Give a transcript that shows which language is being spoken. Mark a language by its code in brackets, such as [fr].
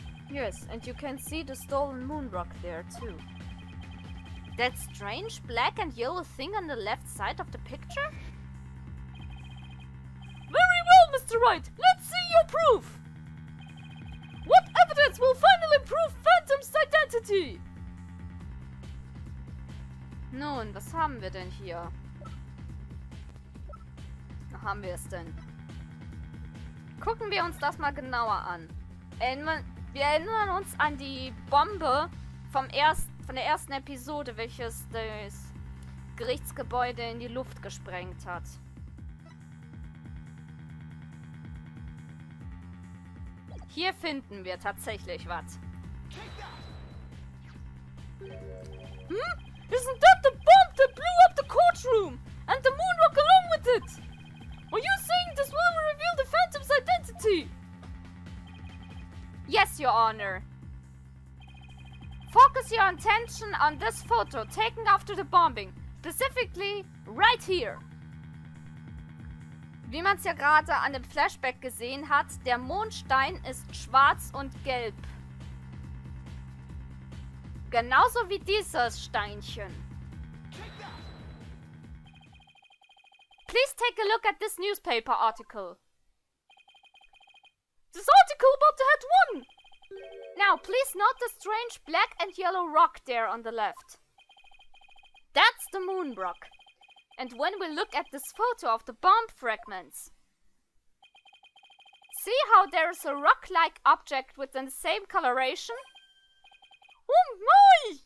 [en] Yes, and you can see the stolen moon rock there too. That strange black and yellow thing on the left side of the picture? Very well, Mr. Wright! Let's see your proof! What evidence will finally prove Phantom's identity? [de] Nun, was haben wir denn hier? Wo haben wir es denn? Gucken wir uns das mal genauer an. Wir erinnern uns an die Bombe von der ersten Episode, welches das Gerichtsgebäude in die Luft gesprengt hat. Hier finden wir tatsächlich was. [en] Isn't that the bomb that blew up the courtroom? And the moon rock along with it? Are you saying this will reveal the Phantom's identity? Yes, Your Honor. Focus your attention on this photo taken after the bombing. Specifically, right here. [de] Wie man es ja gerade an dem Flashback gesehen hat, der Mondstein ist schwarz und gelb. Genauso wie dieses Steinchen. [en] Please take a look at this newspaper article. This article about the head won! Now, please note the strange black and yellow rock there on the left. That's the moon rock. And when we look at this photo of the bomb fragments, see how there is a rock-like object with the same coloration? Oh my!